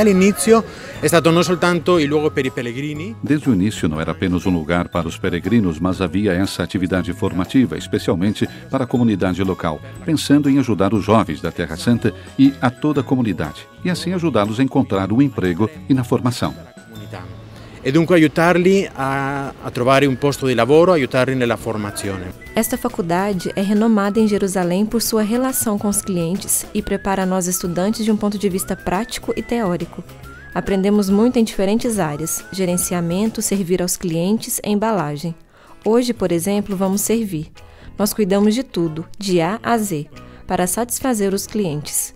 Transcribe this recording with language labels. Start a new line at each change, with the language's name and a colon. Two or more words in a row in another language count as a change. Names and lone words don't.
Portuguese: Desde o início não era apenas um lugar para os peregrinos, mas havia essa atividade formativa, especialmente para a comunidade local, pensando em ajudar os jovens da Terra Santa e a toda a comunidade, e assim ajudá-los a encontrar um emprego e na formação.
Italian: E dunque aiutarli a trovare um posto de lavoro, aiutarli nella formazione.
Portuguese: Esta faculdade é renomada em Jerusalém por sua relação com os clientes e prepara nós estudantes de um ponto de vista prático e teórico. Aprendemos muito em diferentes áreas: gerenciamento, servir aos clientes e embalagem. Hoje, por exemplo, vamos servir. Nós cuidamos de tudo, de A a Z, para satisfazer os clientes.